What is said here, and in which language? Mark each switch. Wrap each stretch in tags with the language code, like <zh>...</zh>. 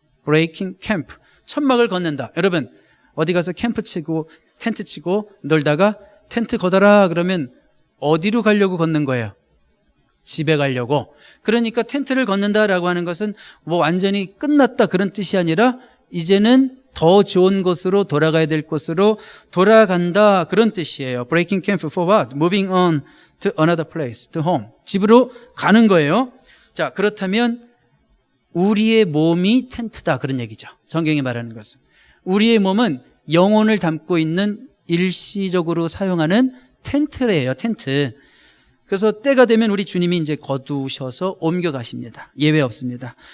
<en>breaking camp,</en> <ko>천막을 걷는다. 여러분, 어디 가서 캠프 치고 텐트 치고 놀다가 텐트 걷어라 그러면 어디로 가려고 걷는 거예요? 집에 가려고. 그러니까 텐트를 걷는다라고 하는 것은 뭐 완전히 끝났다 그런 뜻이 아니라 이제는 더 좋은 곳으로 돌아가야 될 곳으로 돌아간다, 그런 뜻이에요.</ko> <en>Breaking camp for what? Moving on to another place, to home.</en> <ko>집으로 가는 거예요. 자, 그렇다면 우리의 몸이 텐트다, 그런 얘기죠. 성경이 말하는 것은. 우리의 몸은 영혼을 담고 있는 일시적으로 사용하는 텐트래요, 텐트. 그래서 때가 되면 우리 주님이 이제 거두셔서 옮겨가십니다. 예외 없습니다.</ko>